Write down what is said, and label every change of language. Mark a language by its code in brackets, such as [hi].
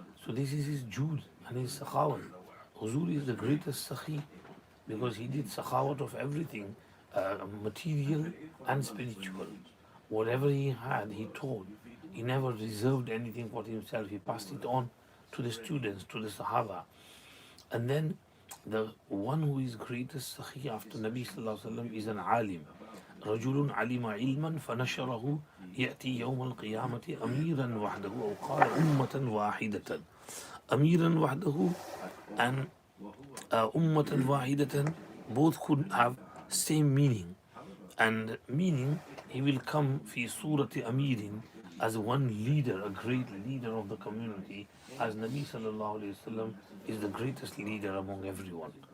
[en] So this is his jude and his sakhawat. Huzur is the greatest sakhi because he did sakhawat of everything, material and spiritual. Whatever he had, he taught. He never reserved anything for himself. He passed it on to the students, to the Sahaba. And then the one who is greatest Sakhi after Nabi Sallallahu Alaihi Wasallam is an alim. [ar] رجل علم علما فنشره يأتي يوم القيامة أميرا وحده أو قال أمة واحدة. أميرا وحده [en] and [ar] أمة واحدة [en] both could have same meaning. And meaning he will come [ar] في صورة أمير [en] as one leader, a great leader of the community, as Nabi sallallahu alayhi wasallam is the greatest leader among everyone.